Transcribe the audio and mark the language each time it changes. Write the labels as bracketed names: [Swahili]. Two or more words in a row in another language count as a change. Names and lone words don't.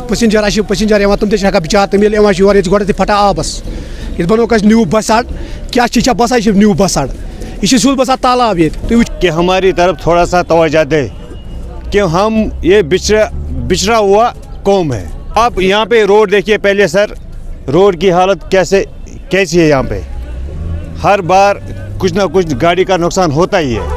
[Kashmiri] پسنجر یِوان تِم تہِ چھِ ہٮ۪کان بِچار تِم ییٚلہِ یِوان چھِ یور ییٚتہِ چھِ گۄڈٕنٮ۪تھٕے پھٹان آبَس ییٚتہِ بنووُکھ اَسہِ نیوٗ بَسہِ اَڈٕ کیٛاہ چھِ یہِ چھا باسان یہِ چھِ [English] new bus [Kashmiri] اَڈٕ یہ سیود بسان تالاب یہ [Urdu] کہ ہماری طرف تھوڑا سا توجہ دے کہ ہم یہ بچھڑا ہوا قوم ہے. آپ یہاں پہ روڈ دیکھیے پہلے سر, روڈ کی حالت کیسی ہے. یہاں پہ ہر بار کچھ نہ کچھ گاڑی کا نقصان ہوتا ہی ہے.